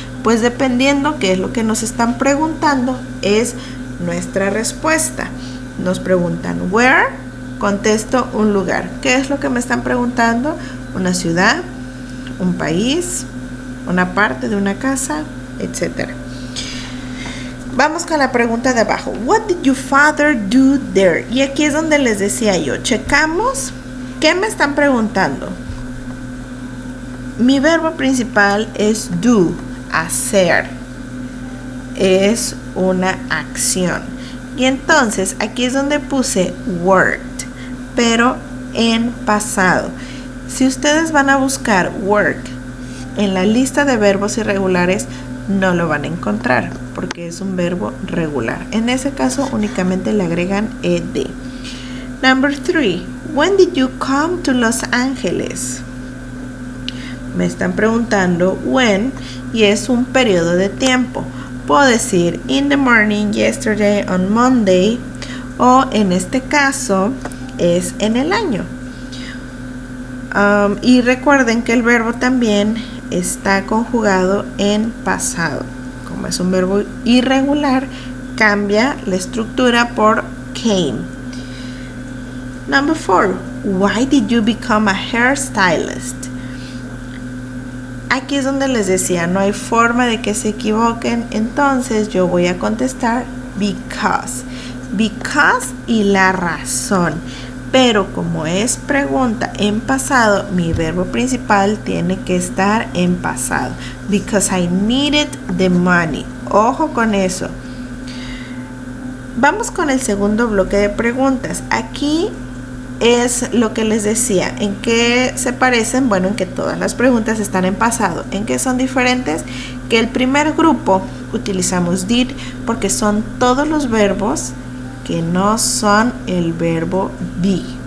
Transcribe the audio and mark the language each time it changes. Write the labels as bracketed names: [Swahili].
[Spanish] Pues dependiendo qué es lo que nos están preguntando, es nuestra respuesta. Nos preguntan where, contesto un lugar. ¿Qué es lo que me están preguntando? Una ciudad, un país, una parte de una casa, etc. Vamos con la pregunta de abajo. [English] What did your father do there? [Spanish] Y aquí es donde les decía yo, checamos qué me están preguntando. Mi verbo principal es do, hacer. es una acción. Y entonces aquí es donde puse worked, pero en pasado. Si ustedes van a buscar work en la lista de verbos irregulares, no lo van a encontrar porque es un verbo regular. En ese caso únicamente le agregan ed. [English] Number 3. When did you come to Los Angeles? [Spanish] Me están preguntando when y es un periodo de tiempo. Puedo decir [English] in the morning, yesterday, on Monday, [Spanish] o en este caso es en el año. Y recuerden que el verbo también está conjugado en pasado. Como es un verbo irregular, cambia la estructura por came. [English] Number 4. Why did you become a hairstylist? [Spanish] Aquí es donde les decía, no hay forma de que se equivoquen, entonces yo voy a contestar because. Because y la razón. Pero como es pregunta en pasado, mi verbo principal tiene que estar en pasado. [English] Because I needed the money. [Spanish] Ojo con eso. Vamos con el segundo bloque de preguntas. Aquí es lo que les decía. ¿En qué se parecen? Bueno, en que todas las preguntas están en pasado. ¿En qué son diferentes? Que el primer grupo utilizamos did porque son todos los verbos que no son el verbo be.